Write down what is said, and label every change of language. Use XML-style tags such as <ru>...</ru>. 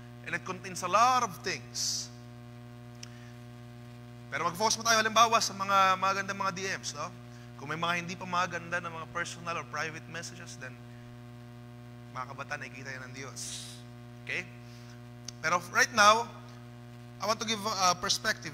<en>And it contains a lot of things.</en> <tl>Pero mag-focus mo tayo halimbawa sa mga magandang mga DMs, no? Kung may mga hindi pa maganda na mga</tl> <en>personal or private messages,</en> <tl>then mga kabataan, nakikita yan ng Diyos.</tl> <en>Okay?</en> <tl>Pero</tl> <en>right now, I want to give a perspective.</en>